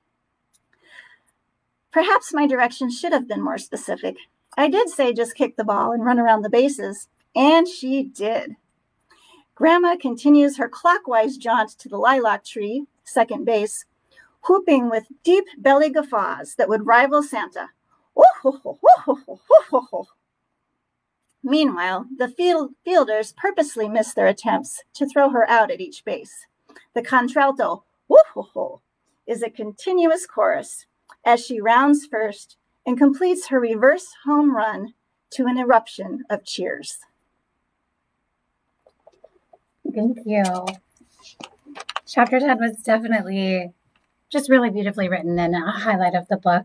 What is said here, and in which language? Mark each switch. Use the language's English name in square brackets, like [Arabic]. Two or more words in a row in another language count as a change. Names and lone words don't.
[English] Perhaps my directions should have been more specific. I did say just kick the ball and run around the bases, and she did. Grandma continues her clockwise jaunt to the lilac tree, second base, whooping with deep belly guffaws that would rival Santa. "Oh, ho, ho, ho, ho, ho, ho, ho." Meanwhile, the fielders purposely miss their attempts to throw her out at each base. The contralto, woo-ho-ho, is a continuous chorus as she rounds first and completes her reverse home run to an eruption of cheers. Thank you. Chapter 10 was definitely just really beautifully written and a highlight of the book.